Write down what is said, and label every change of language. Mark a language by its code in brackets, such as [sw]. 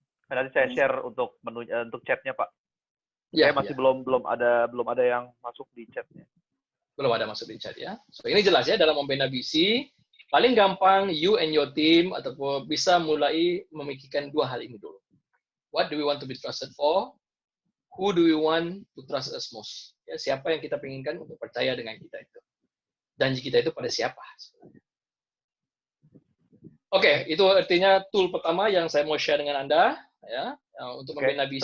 [id] Nanti saya share untuk menu untuk chatnya, Pak. Ya, Saya masih belum ada yang masuk di chatnya. Belum ada masuk di chat ya. So ini jelas ya, dalam membina visi paling gampang [en] you and your team [id] ataupun bisa mulai memikirkan dua hal ini dulu. [en] What do we want to be trusted for? Who do we want to trust us most? [id] Ya, siapa yang kita inginkan untuk percaya dengan kita itu? Janji kita itu pada siapa? Oke, itu artinya tool pertama yang saya mau share dengan Anda ya, untuk membina visi.